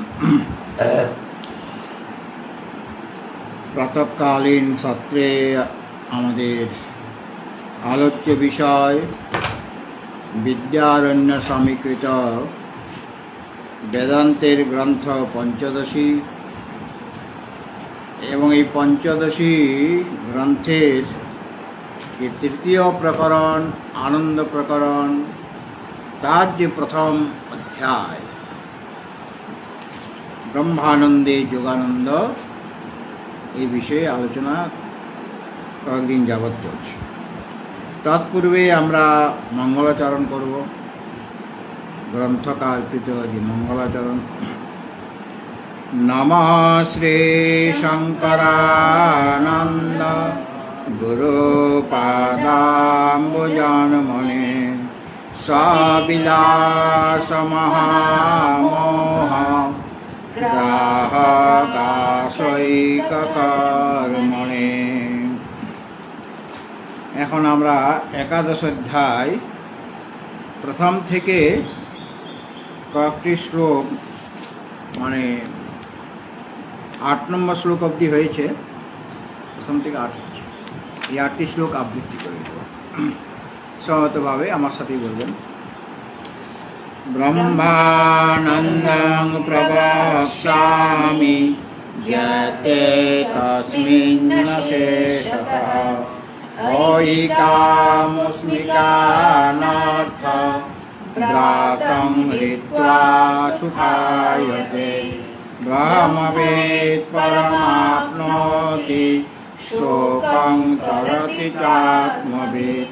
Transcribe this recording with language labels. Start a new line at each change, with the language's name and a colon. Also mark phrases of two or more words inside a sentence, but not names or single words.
Bangla: প্রাতঃকালীন সত্রে আমাদের আলোচ্য বিষয় বিদ্যারণ্য সমীকৃত বেদান্তের গ্রন্থ পঞ্চদশী এবং যে পঞ্চদশী গ্রন্থের যে তৃতীয় প্রকরণ আনন্দ প্রকরণ তার যে প্রথম অধ্যায় ব্রহ্মানন্দে যোগানন্দ যে বিষয় আলোচনা कয়েকদিন যাবত চলছে। তৎপূর্বে আমরা মঙ্গলাচরণ করব। গ্রন্থকার কৃত যে মঙ্গলাচরণ।
Sanskrit: नमः श्री शंकरानंद गुरुपादाम्बुजानमणे सविलास महामोह ग्राहकाशैककर्मणे।
Bangla: এখন আমরা একাদশ অধ্যায় প্রথম থেকে কয়েকটি শ্লোক মানে 8 নম্বর শ্লোক অবধি হয়েছে। প্রথম থেকে 8 হয়েছে। এই 8টি শ্লোক আবৃত্তি করে দেব সমতভাবে আমার সাথেই বলবেন।
Sanskrit: ব্রহ্মানন্দং প্রবক্ষ্যামি জ্ঞাতে তস্মিন্ন শেষতঃ ऐकामस्मिकानर्थ ब्रातं हृत्वा सुखायते। ब्रह्मवेत् परमाप्नोति शोकं तरति चात्मवित्।